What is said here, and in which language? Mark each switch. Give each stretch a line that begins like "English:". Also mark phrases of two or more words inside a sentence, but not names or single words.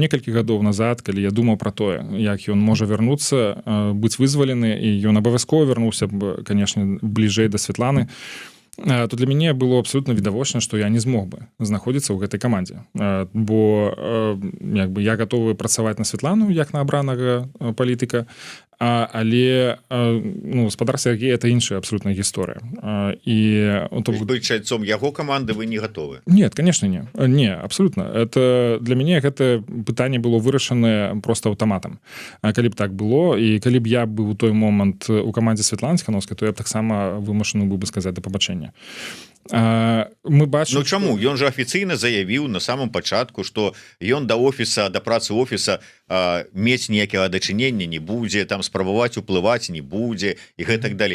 Belarusian: некалькі гадоў назад, калі я думаў пра тое, як ён можа вярнуцца, быць вызвалены, і ён абавязкова вярнуўся б, канешне, бліжэй да Святланы, то для мяне было абсолютно відавочна, што я не змог бы знаходзіцца ў гэтай камандзе, бо як бы я гатовы працаваць на Святлану як на абранага палітыка, але ну, спадар Сергей это іншая абсолютная гісторыя, і быць чальцом яго каманды вы не гатовы?
Russian: Нет, конечно, не, абсолютно.
Belarusian: Это для мяне гэта пытанне было вырашанае просто аўтаматам. Калі б так было, і калі б я быў у той момант у камандзе Святланы Ціхановскай, то я б таксама вымушаны быў бы сказаць да пабачэння. Мы бачым, ну чаму ён жа афіцыйна заявіў на самом пачатку, што ён да офіса, да працы офіса мець ніякага дачынення не будзе, там спрабаваць уплываць не будзе і гэтак далей.